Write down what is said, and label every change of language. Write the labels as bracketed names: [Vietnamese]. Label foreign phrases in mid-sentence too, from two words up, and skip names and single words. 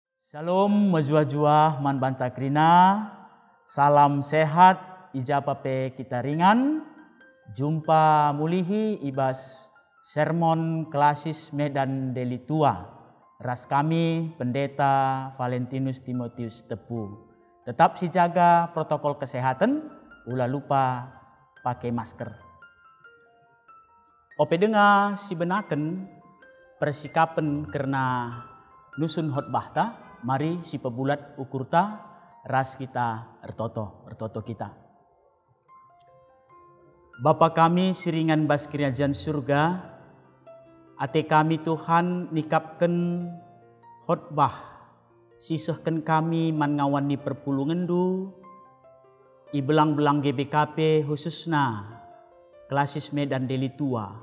[Batak Karo] Shalom majua-jua man banta krina. Salam sehat ijapape kita ringan. Jumpa mulihi ibas sermon klasis Medan Delitua. Ras kami Pendeta Valentinus Timotius Tepu. [Indonesian] Tetap si jaga protokol kesehatan, ulah lupa pakai masker. [Batak Karo] Ope dengar si benaken persikapan karena nusun khotbah ta. Mari si pebulat ukurta ras kita ertoto kita. Bapa kami siringan bas kerajaan surga, ate kami Tuhan nikapkan khotbah, sisahkan kami man ngawani perpulungan du, ibelang-belang GBKP khususna klasis Medan Delitua.